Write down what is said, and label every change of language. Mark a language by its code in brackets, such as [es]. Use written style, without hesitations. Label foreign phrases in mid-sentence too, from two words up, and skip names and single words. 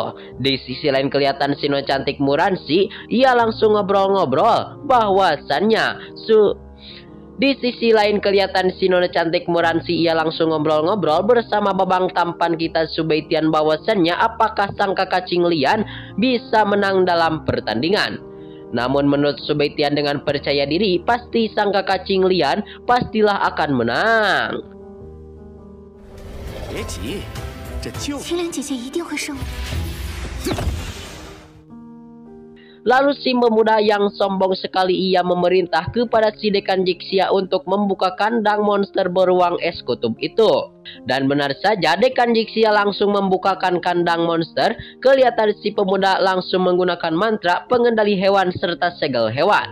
[id] Di sisi lain kelihatan si nona cantik Muransi, ia langsung ngobrol-ngobrol bahwasannya Di sisi lain kelihatan si nona cantik Muransi ia langsung ngobrol-ngobrol bersama babang tampan kita Subei Tian bahwasannya apakah sang kakak Qing Lian bisa menang dalam pertandingan. Namun menurut Subei Tian dengan percaya diri pasti sang kakak Qing Lian pastilah akan menang. [zh] 别急，这就青莲姐姐一定会胜利。 [id] Lalu si pemuda yang sombong sekali ia memerintah kepada si Dekan Jixia untuk membuka kandang monster beruang es kutub itu. Dan benar saja Dekan Jixia langsung membukakan kandang monster. Kelihatan si pemuda langsung menggunakan mantra pengendali hewan serta segel hewan.